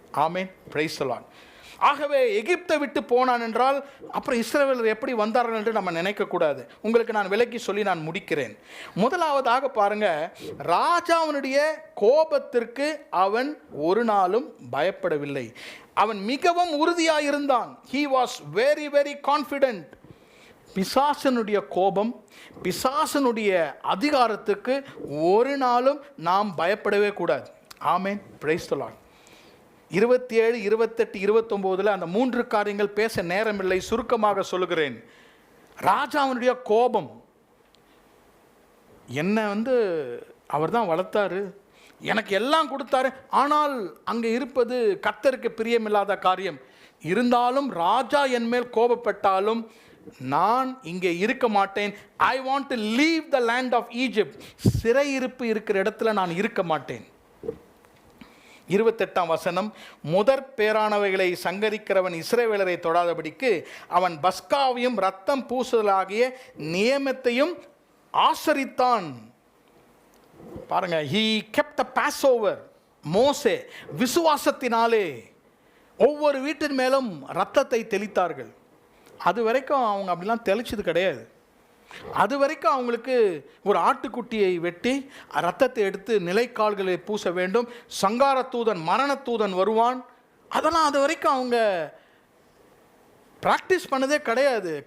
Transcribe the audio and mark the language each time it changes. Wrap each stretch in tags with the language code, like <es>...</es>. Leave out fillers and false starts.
<ta>Amen,</ta> <en>Praise the Lord.</en> <ta>ஆகவே எகிப்தை விட்டு போனான் என்றால் அப்புறம் இஸ்ரவேலர் எப்படி வந்தார்கள் என்று நம்ம நினைக்கக்கூடாது. உங்களுக்கு நான் விளக்கி சொல்லி நான் முடிக்கிறேன். முதலாவதாக பாருங்க, ராஜாவினுடைய கோபத்திற்கு அவன் ஒரு நாளும் பயப்படவில்லை. அவன் மிகவும் உறுதியாக இருந்தான்.</ta> <en>he was very very confident.</en> <ta>பிசாசனுடைய கோபம், பிசாசனுடைய அதிகாரத்துக்கு ஒரு நாளும் நாம் பயப்படவே கூடாது. ஆமென்,</ta> <en>Praise the Lord.</en> <ta>27, 28, 29 அந்த 3 காரியங்கள் பேச நேரமில்லை, சுருக்கமாக சொல்லுகிறேன். ராஜாவினுடைய கோபம், என்னை அவர் தான் வளர்த்தாரு, எனக்கு எல்லாம் கொடுத்தாரு, ஆனால் அங்கே இருப்பது கர்த்தருக்கு பிரியமில்லாத காரியம். இருந்தாலும் ராஜா என் மேல் கோபப்பட்டாலும் நான் இங்கே இருக்க மாட்டேன்.</ta> <en>I want to leave the land of Egypt.</en> <ta>சிறையிருப்பு இருக்கிற இடத்துல நான் இருக்க மாட்டேன். 28ஆம் வசனம், முதற் பேரானவைகளை சங்கரிக்கிறவன் இஸ்ரவேலரை தொடாதபடிக்கு அவன் பஸ்காவையும் ரத்தம் பூசுதலாகிய நியமத்தையும் ஆசரித்தான். பாருங்க,</ta> <en>he kept the Passover.</en> <ta>மோசே விசுவாசத்தினாலே ஒவ்வொரு வீட்டின் மேலும் ரத்தத்தை தெளித்தார்கள். அது வரைக்கும் அவங்க அப்படிலாம் தெளிச்சது கிடையாது. அது வரைக்கும் அவங்களுக்கு ஒரு ஆட்டுக்குட்டியை வெட்டி ரத்தத்தை எடுத்து நிலைக்கால்களை பூச வேண்டும். சங்கார தூதன், மரண தூதன் வருவான். அதெல்லாம் அது வரைக்கும் அவங்க பிராக்டிஸ் பண்ணதே கிடையாது.</ta>